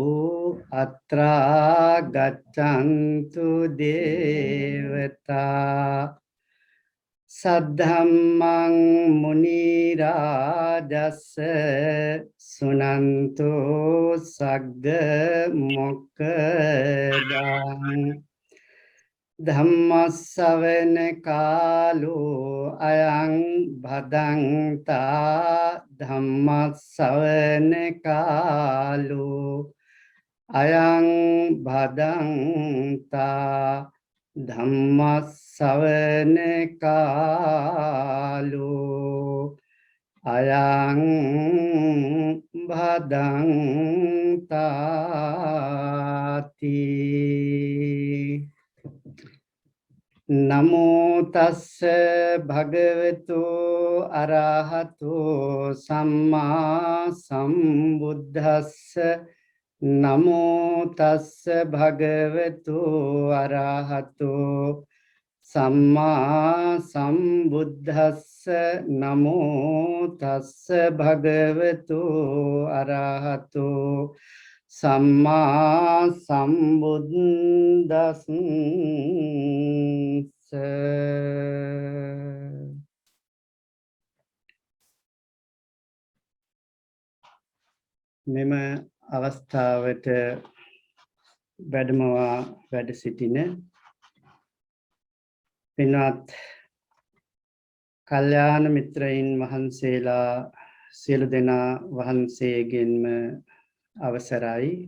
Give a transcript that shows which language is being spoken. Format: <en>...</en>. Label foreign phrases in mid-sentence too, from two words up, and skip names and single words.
<pi>अत्रा गच्छन्तु देवता सद्धम्मं मुनिराजस्य सुनन्तु सग्ग मोक्खदां ධම්මස්සවන කාලෝ අයං භදන්තා ධම්මස්සවන කාලෝ අයං භදන්තා ධම්මස්සවන කාලෝ අයං භදන්තාති. නමෝ තස්ස භගවතු අරහතෝ සම්මා සම්බුද්දස්ස නමෝ තස්ස භගවතු අරහතෝ සම්මා සම්බුද්දස්ස නමෝ තස්ස භගවතු අරහතෝ සම්මා සම්බුද්දස්ස.</pi> <si>මෙම අවස්ථාවට වැඩමවා වැඩ සිටින පින්වත් කල්යාණ මිත්‍රයින් වහන්සේලා සියලු දෙනා වහන්සේගෙන්ම අවසරයි.</si>